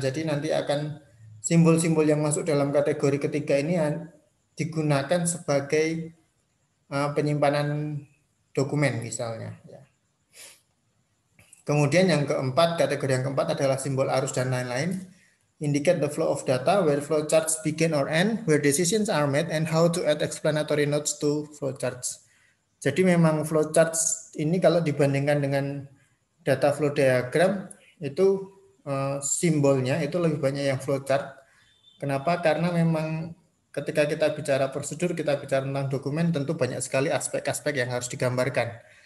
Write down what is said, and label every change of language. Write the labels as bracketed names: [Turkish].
[Indonesian] Jadi nanti akan simbol-simbol yang masuk dalam kategori ketiga ini digunakan sebagai penyimpanan dokumen misalnya. Kemudian yang keempat, kategori yang keempat adalah simbol arus dan lain-lain. [English] Indicate the flow of data, where flowcharts begin or end, where decisions are made, and how to add explanatory notes to flowcharts. [Indonesian] Jadi memang flowcharts ini kalau dibandingkan dengan data flow diagram itu simbolnya itu lebih banyak yang flowchart. Kenapa? Karena memang ketika kita bicara prosedur, kita bicara tentang dokumen, tentu banyak sekali aspek-aspek yang harus digambarkan.